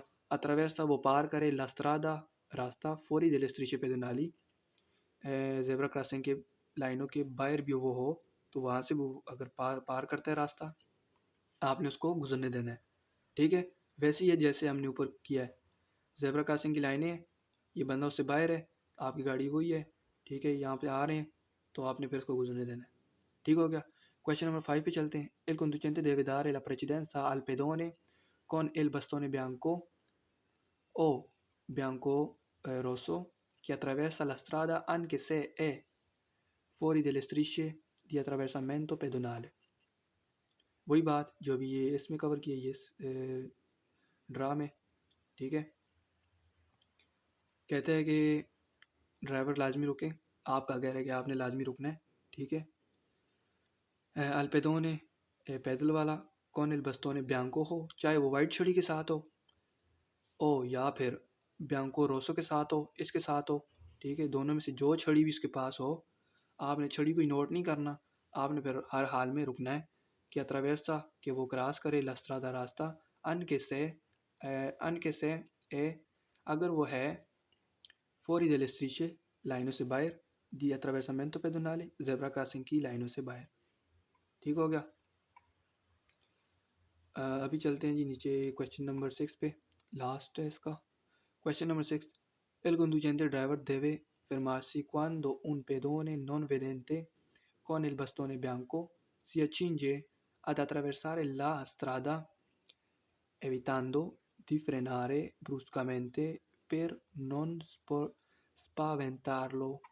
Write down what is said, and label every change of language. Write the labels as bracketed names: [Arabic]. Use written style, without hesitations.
[Italian] attraversa [Urdu] وہ پار کرے [Italian] la strada [Urdu] راستہ [Italian] fuori delle strisce pedonali [Urdu] zebra crossing کے لائنوں کے باہر بھی وہ ہو تو وہاں سے وہ اگر پار کرتا ہے راستہ آپ نے اس کو گزرنے دینا ہے، ٹھیک ہے، ویسے ہی ہے جیسے ہم نے اوپر کیا ہے، زیبرا کراسنگ کی لائنیں یہ بندہ اس سے باہر ہے، آپ کی گاڑی وہی ہے، ٹھیک ہے، یہاں پہ آ رہے ہیں تو آپ نے پھر اس کو گزرنے دینا ہے. ٹھیک ہو گیا. کویشچن نمبر 5 پہ چلتے ہیں. [Italian] Il conducente deve dare la precedenza al pedone con il bastone bianco o bianco rosso che attraversa la strada anche se è fuori delle strisce di attraversamento pedonale. [Urdu] وہی بات جو بھی یہ اس میں کور کی ہے، یہ ڈرا میں. ٹھیک ہے، کہتے ہیں کہ ڈرائیور لازمی رکے، آپ کا کہہ رہا ہے کہ آپ نے لازمی رکنا ہے. ٹھیک ہے. الپیدون پیدل والا، کون البستون بیانکو ہو، چاہے وہ وائٹ چھڑی کے ساتھ ہو او یا پھر بیانکو روسو کے ساتھ ہو، اس کے ساتھ ہو. ٹھیک ہے، دونوں میں سے جو چھڑی بھی اس کے پاس ہو، آپ نے چھڑی کو نوٹ نہیں کرنا، آپ نے پھر ہر حال میں رکنا ہے. کہ اتراویرسا کہ وہ کراس کرے لسترادہ راستہ، ان کے سے اگر وہ ہے فوری دل استریچے لائنوں سے باہر، دی اتراویرسامنتو پیدونالے زیبرا کراسنگ کی لائنوں سے باہر. ٹھیک ہو گیا. ابھی چلتے ہیں جی نیچے کویشچن نمبر 6 پہ، لاسٹ ہے اس کا. Question number 6. [Italian] El conducente driver deve fermarsi quando un pedone non vedente con il bastone bianco si accinge ad attraversare la strada evitando di frenare bruscamente per non spaventarlo.